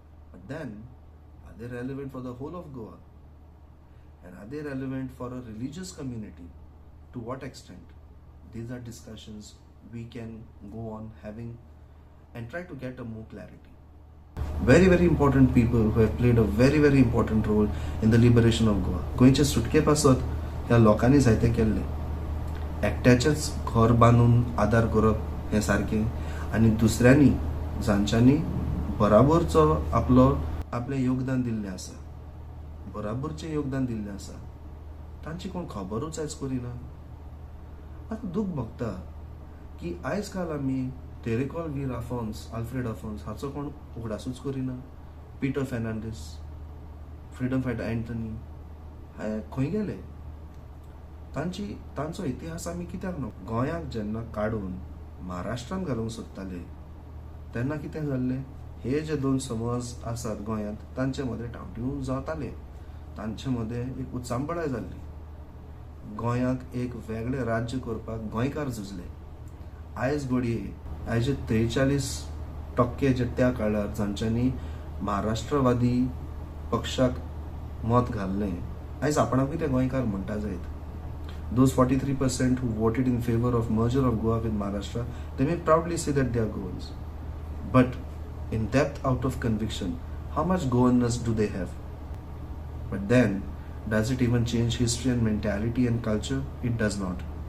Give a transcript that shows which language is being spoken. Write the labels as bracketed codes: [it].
[en] But then, are they relevant for the whole of Goa? And are they relevant for a religious community? To what extent? These are discussions we can go on having and try to get a more clarity. Very, very important people who have played a very, very important role in the liberation of Goa. [gom] गोंयचे सुटके पासत ह्या लोकांनी जायते केल्ले. एकट्याचेच घर बांदून आदार करप हें सारकें आनी दुसऱ्यांनी जांच्यांनी बराबरचो आपलें योगदान दिल्लें आसा, बराबरचें योगदान दिल्लें आसा, तांची कोण खबरूच आयज करिना. आतां दूख भोगता की आयज काल आमी तेरेकॉल वीर आल्फ्रेड आफोन्स हाचो कोण उगडासूच करिना. Peter Fernandes, freedom fighter Anthony, हे खंय गेले? तांचो इतिहास आमी कित्याक नको? गोंयाक जेन्ना काडून महाराष्ट्रांत घालूंक सोदताले तेन्ना कितें जाल्लें? हे जे दोन समाज आसात गोंयांत तांचे मदें टावटिव जाताले, तांचे मदें एक उचांबळाय जाल्ली. गोंयाक एक वेगळें राज्य करपाक गोंयकार झुजले. आयज घडये आयजे 43% जे त्या काळार जांच्यांनी महाराष्ट्रवादी पक्षाक मत घाल्लें, आयज आपणाकूय ते गोंयकार म्हणटा जायत. [en] Those 43% who voted in favor of merger of Goa with Maharashtra, they may proudly say that they are Goans. But in depth, out of conviction, how much Goanness do they have? But then, does it even change history and mentality and culture? It does not.